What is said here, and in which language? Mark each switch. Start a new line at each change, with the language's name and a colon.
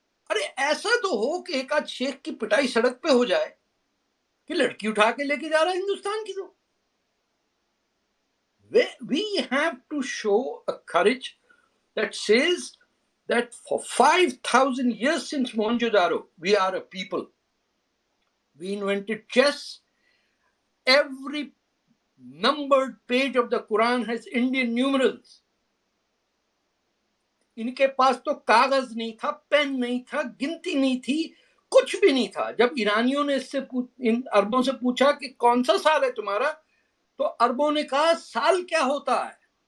Hindi: अरे ऐसा तो हो कि एक आध शेख की पिटाई सड़क पे हो जाए कि लड़की उठा के लेके जा रहा है हिंदुस्तान की.
English: तो we have to show a courage that says that for 5,000 years since Mohenjo-daro, we are a people. We invented chess. Every numbered page of the Quran has Indian numerals.
Hindi: इनके पास तो कागज नहीं था, पेन नहीं था, गिनती नहीं थी, कुछ भी नहीं था. जब ईरानियों ने इन अरबों से पूछा कि कौन सा साल है तुम्हारा, तो अरबों ने कहा साल क्या होता है.